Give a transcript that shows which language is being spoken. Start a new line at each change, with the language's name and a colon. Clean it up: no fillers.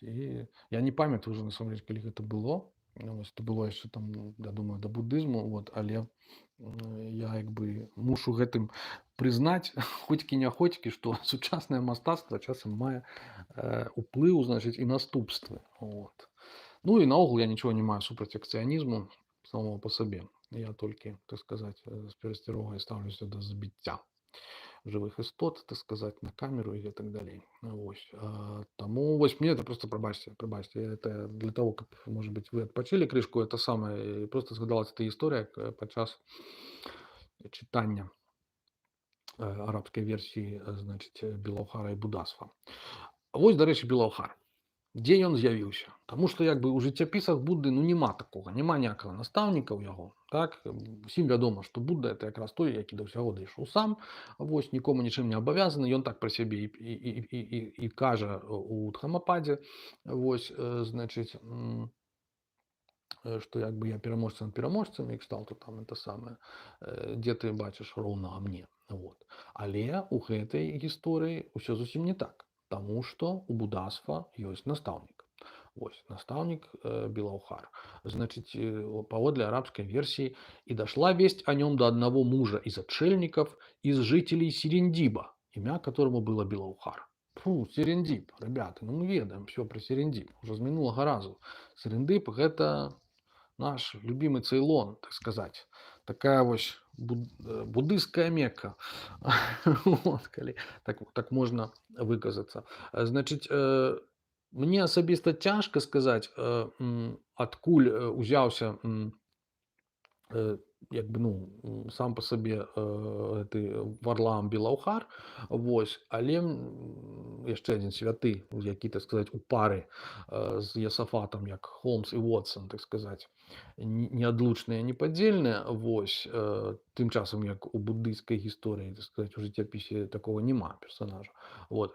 Belarusian: І я не памятаю ўжо насамрэч, калі гэта было. Вось, это было яшчэ там, я думаю, да будызму, вот, але я як бы мушу гэтым прызнаць хоцькі-няхоцькі, што сучаснае мастацтва часам мае уплыў, значыць, і наступствы. Вот. Ну і наогул я нічого не маю супраць акцыянізму самого па сабе. Я толькі, так сказаць, з перасцярогай стаўлюся да забіцця жывых істот, так сказаць, на камеру і гэтак далей. Вось. Таму вось мне это просто прабачце, это для того, каб, может быть, вы адпачылі крышку, это самае, просто згадалась эта гісторыя падчас чытання арабскай версіі, значыць, Белаўхара і Будасфа. Вось, дарэчы, Белаўхар. Дзе ён з'явіўся? Таму што як бы ў жыццяпісах Будды ну няма такога, няма ніякага настаўніка ў яго. Так? Усім вядома, што Будда это якраз той, які да ўсяго дайшоў сам, вось, нікому нічым не абавязаны, ён так пра сябе і кажа у Дхамападзе, вось, значыць, што як бы я пераможца над пераможцам, і кшталту там это самае, дзе ты бачыш роўнага мне. Вот. Але ў гэтай гісторыі ўсё зусім не так. Таму што у Будасфа ёсць настаўнік. Вось, настаўнік Белаўхар. Значыць, паводле арабскай версіі,
Russian: и дошла весть о нем до одного мужа из отшельников, из жителей Серендиба, имя которому было Белаухар.
Belarusian: Фу, Серендип,
Russian: ребята,
Belarusian: ну мы ведаем все про Серендип, уже з мінулага разу. Серендип гэта наш любимый Цейлон, так сказать. Такая вось буддыйская Мекка. Вот, калі так можна выказацца. Значыць, мне асабіста цяжка сказаць, адкуль узяўся як бы, ну, сам па сабе гэты Варлаам Белаўхар, вось, але яшчэ адзін святы, які, так сказаць, у пары з Ясафатам, як Холмс і Вотсон, так сказаць, неадлучныя, непадзельныя, вось, тым часам, як у буддыйскай гісторыі, так сказаць, у жыццяпісе такого няма персонажа. Вот.